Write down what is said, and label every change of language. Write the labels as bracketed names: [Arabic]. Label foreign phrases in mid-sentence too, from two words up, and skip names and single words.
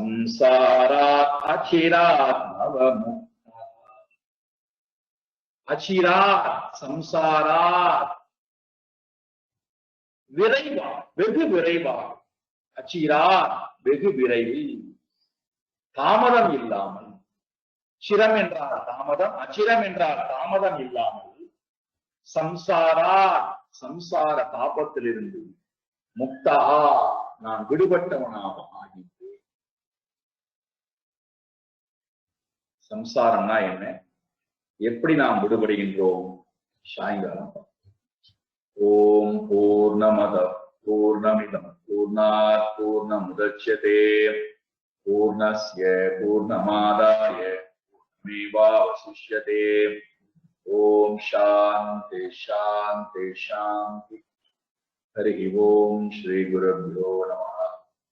[Sanskrit] संसारा अचिरात् नवमुक्ता, [Tamil] அச்சிரா சம்சாரா விரைவா வெகு விரைவா அச்சிரா வெகு விரைவில் தாமதம் இல்லாமல் சிரம் என்றால் தாமதம் அச்சிரம் என்றால் தாமதம் இல்லாமல் சம்சாரா சம்சார தாபத்திலிருந்து முக்தா நான் விடுபட்டவனாக ஆகின்றேன். சம்சாரம்னா என்ன, எப்படி நாம் விடுபடுகின்றோம்? [Sanskrit] சாயங்காலம். ओम् पूर्णमदः पूर्णमिदम् पूर्णात् पूर्णमुदच्यते पूर्णस्य पूर्णमादाय पूर्णमेवावशिष्यते. ओम् शान्ति शान्ति शान्ति. हरि ओम् श्री गुरुभ्यो नमः.